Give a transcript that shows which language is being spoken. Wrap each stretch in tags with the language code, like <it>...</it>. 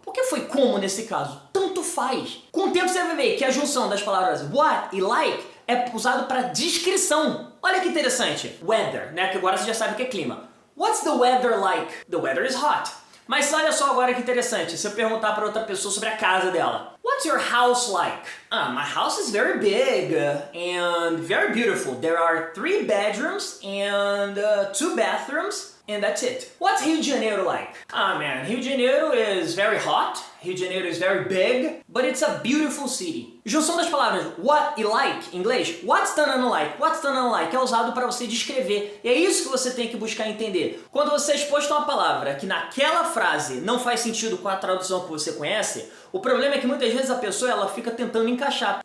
<pt>Por que foi como nesse caso? Tanto faz. Com o tempo você vai ver que a junção das palavras what e like é usado para descrição. Olha que interessante. Weather, né? Que agora você já sabe o que é clima.</pt> <en>What's the weather like? The weather is hot.</en> <pt>Mas olha só agora que interessante, se eu perguntar para outra pessoa sobre a casa dela.</pt> <en>What's your house like? My house is very big and very beautiful. There are 3 bedrooms and 2 bathrooms. And that's it. What's Rio de Janeiro like? Man, Rio de Janeiro is very hot. Rio de Janeiro is very big, but it's a beautiful city.</en> <pt>Junção das palavras what e like, em inglês, what's done and like, what's done and like, é usado para você descrever. E é isso que você tem que buscar entender. Quando você é exposto a uma palavra que naquela frase não faz sentido com a tradução que você conhece, o problema é que muitas vezes a pessoa ela fica tentando encaixar.</pt>